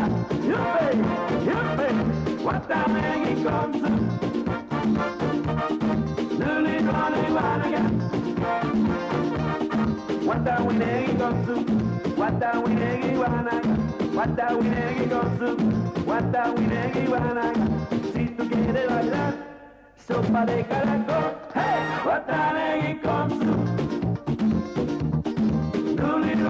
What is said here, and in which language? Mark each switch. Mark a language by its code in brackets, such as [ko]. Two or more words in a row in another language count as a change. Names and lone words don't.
[cab] Yuppie, watanegi konsu, luli roli walaga. Watanegi konsu, watanegi walaga. Watanegi konsu, watanegi walaga. [es] Si tú quieres bailar sopa de caracol, [cab] hey, watanegi konsu.